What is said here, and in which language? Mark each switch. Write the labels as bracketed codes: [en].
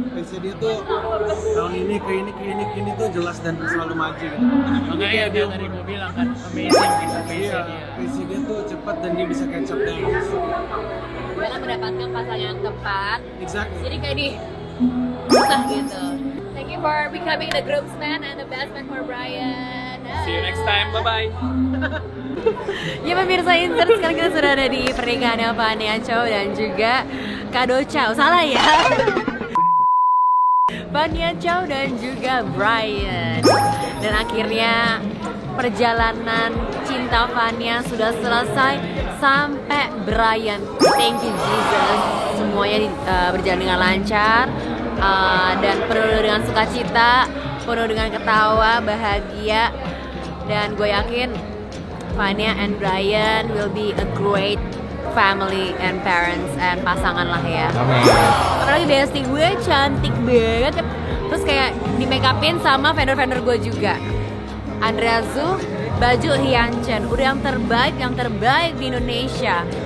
[id] Pace dia tuh tahun ini ke ini tuh jelas dan selalu maju gitu. Makanya dia tadi gue bilang kan amazing gitu pace Iya, dia. pace dia tuh cepat dan dia bisa catch up dengan Bella mendapatkan pasangan yang tepat. [en] Exactly. [id] Jadi kayak di susah gitu. [en] Thank you for becoming the groomsman and the best man for Brian. See you next time. Bye bye. [id] Ya pemirsa Insert, sekarang kita sudah ada di pernikahannya Fania Chow dan juga Kado Chow. Salah ya. Fania Chow dan juga Brian. Dan akhirnya perjalanan cinta Fania sudah selesai sampai Brian. [en] Thank you Jesus. [id] Semuanya berjalan dengan lancar dan penuh dengan sukacita, penuh dengan ketawa, bahagia. Dan gue yakin [en] Fania and Brian will be a great family and parents and [id] pasangan lah ya. Apalagi bestie gue cantik banget. Terus kayak di make upin sama vendor-vendor gue juga. Andrea Zhu, baju Hyunchen, udah yang terbaik di Indonesia.